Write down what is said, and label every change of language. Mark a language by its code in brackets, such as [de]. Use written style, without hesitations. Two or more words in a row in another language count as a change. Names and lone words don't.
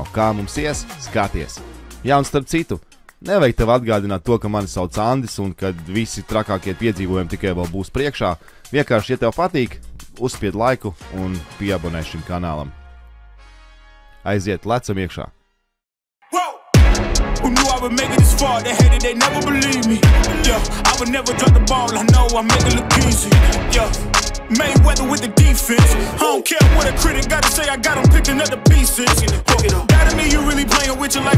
[lv] Kā mums ies? Skaties. Jā, un starp citu, nevajag tev atgādināt to, ka mani sauc Andis un kad visi trakākie piedzīvojumi tikai vēl būs priekšā. Vienkārši, ja tev patīk, uzspied laiku un pieabonē šim kanālam. Aiziet, lecam iekšā. [en] Who knew I would make it this far? They hated, they never believe me. Yeah, I would never drop the ball. I know I make it look easy. Yeah, Mayweather with the defense. I don't care what a critic got to say. I got them picking up the pieces. That to me, you really playing with your life.